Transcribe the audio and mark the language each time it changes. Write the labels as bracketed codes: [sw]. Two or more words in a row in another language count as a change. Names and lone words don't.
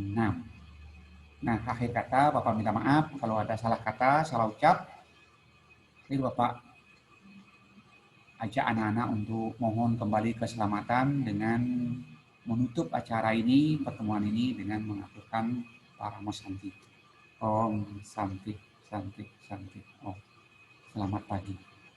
[id] Nah, akhir kata Bapak minta maaf kalau ada salah kata, salah ucap. Jadi Bapak ajak anak-anak untuk mohon kembali keselamatan dengan menutup acara ini, pertemuan ini dengan mengaturkan Paramo Santi. [sa] Om Santi, Santi, Santi. Om. [id] Selamat pagi.